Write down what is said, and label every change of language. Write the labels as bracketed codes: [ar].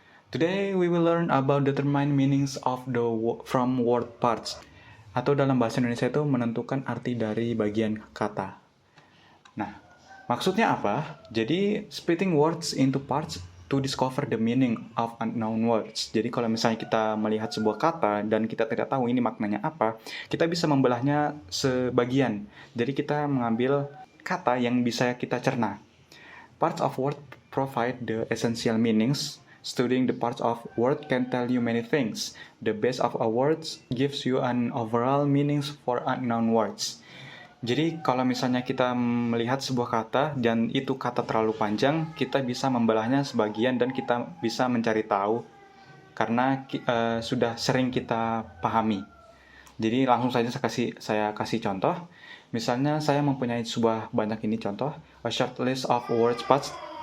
[en] Today we will learn about determine meanings of the from word parts, [id] atau dalam bahasa Indonesia itu menentukan arti dari bagian kata. Nah, maksudnya apa? [en] Jadi splitting words into parts to discover the meaning of unknown words. [id] Jadi kalau misalnya kita melihat sebuah kata dan kita tidak tahu ini maknanya apa, kita bisa membelahnya sebagian. Jadi kita mengambil kata yang bisa kita cerna. [en] Parts of word provide the essential meanings. Studying the parts of word can tell you many things. The base of a word gives you an overall meanings for unknown words. [id] Jadi kalau misalnya kita melihat sebuah kata dan itu kata terlalu panjang, kita bisa membelahnya sebagian dan kita bisa mencari tahu karena sudah sering kita pahami. Jadi langsung saja saya kasih contoh. Misalnya saya mempunyai sebuah banyak ini contoh, [en] a short list of words parts.